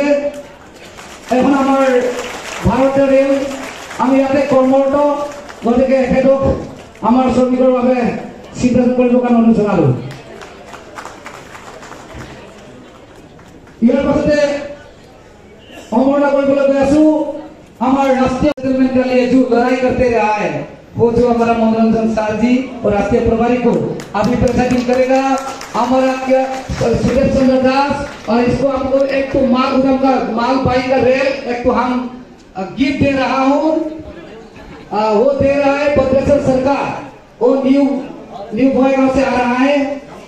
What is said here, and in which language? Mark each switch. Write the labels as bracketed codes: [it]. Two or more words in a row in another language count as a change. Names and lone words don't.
[as] এখন আমাৰ ভাৰতীয় ৰেল আমি ইয়াতে কৰ্মৰত, গতিকে এখেতক আমাৰ শ্ৰমিকৰ বাবে চিন্তা কৰিবৰ কাৰণে অনুৰোধ জনালোঁ। ইয়াৰ পাছতে সম্ভাৱনা কৰিবলৈ গৈ আছো [hi] हमारे राष्ट्रीय सेटलमेंट के लिए जो लड़ाई करते रहा है वो जो हमारा मनोरंजन सर जी और राष्ट्रीय प्रभारी को अभी प्रेजेंटिंग करेगा हमारा क्या सुरेश चंद्र दास। और इसको हमको एक तो मालगुदाम का मालवाही का रेल एक तो हम गिफ्ट दे रहा हूँ, वो दे रहा है भद्रेश्वर सरकार, वो न्यू बॉयगांव से आ रहा है।